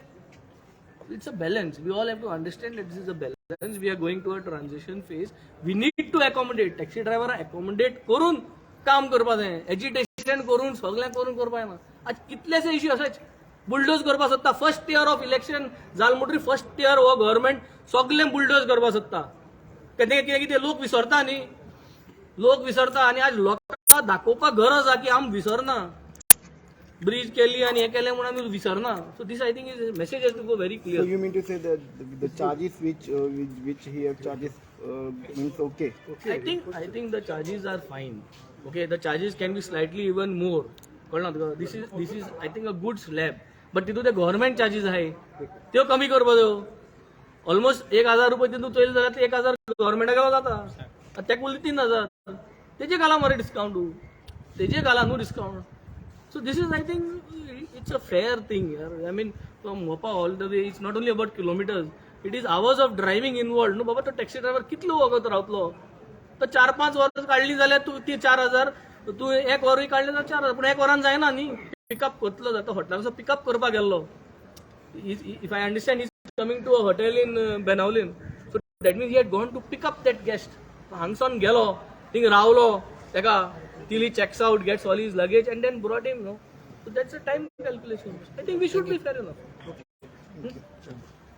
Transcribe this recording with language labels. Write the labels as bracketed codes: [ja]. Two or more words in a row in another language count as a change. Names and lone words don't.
[en] It's a balance. We all have to understand that this is a balance. We are going to a transition phase. We need to accommodate. Taxi driver accommodate [kok] करून काम करपा जाय. एजिटेशन करून सगळ्यांक करून करपा जायना. आज कितलेशे इश्यू असेच बुलडोज करपा सोदता. [en] first year of election [kok] जाल म्हणटरी [en] first year [kok] हो गव्हर्मेंट सगळें बुलडोज करपा सोदता. कितें लोक विसरता न्ही. लोक विसरता आनी आज लोकांक दाखोवपाक गरज आहा की आमी विसरना. [mr] ब्रिज केली आणि हे केले म्हणून आम्ही विसरना. [en] so this I think is message has to go very So क्लियर. you mean to say that the charges which he have charges means okay? I think the charges are fine. Okay, the charges can be slightly even more. [kok] कळना तुका. [en] This is I think a good slab. [kok] But तितून ते गव्हर्नमेंट चार्जीस आहाय त्यो कमी करपा जायो. ऑलमोस्ट 1,000 रुपये तितून चोयले जाल्यार ते 1,000 गव्हर्नमेंटाक जाता. ताका उरले 3,000. तेजे घाला मरे डिस्काउंट. तेजे घाला न्हू डिस्काउंट. [en] So this is, I think, it's a fair thing. I mean, from Mopa all the way, it's not only about kilometers. It is hours of driving involved. No, [kok] बाबा तो टॅक्सी ड्रायव्हर कितलो वगत रावतलो. तो 4-5 वरां काढली जाल्यार तू ती 4,000, तू 1 वरूय काढले जाल्यार 4,000. पूण 1 वरान जायना न्ही. पिकअप करतलो जाता हॉटेलाचो पिकअप करपाक गेल्लो. [en] If I understand, he's coming to a hotel in Benaulim. So that means he had gone to pick up that guest. [kok] हांगसून गेलो, थिंग रावलो, तेका [en] till he checks out, gets all his luggage and then brought him, no? So that's a time calculation. I think we should be fair enough.